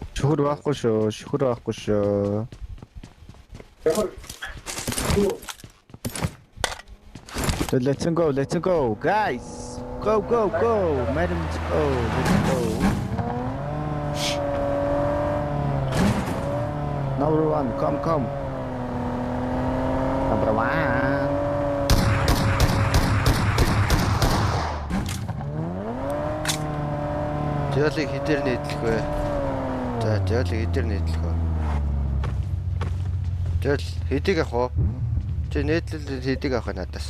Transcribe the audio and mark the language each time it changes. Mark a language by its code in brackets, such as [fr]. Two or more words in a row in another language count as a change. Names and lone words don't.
[mn] Шүхэр байхгүй шүү. [en] So let's go, guys. Go. Madam, let's go. Number one, come. Number one. [mn] Жолыг хэдээр нийтлэх вэ? За, жолыг хэдээр нийтлэх вэ? Жол хэдийг авах вэ? Чи нийтлэл хэдийг авах надаас?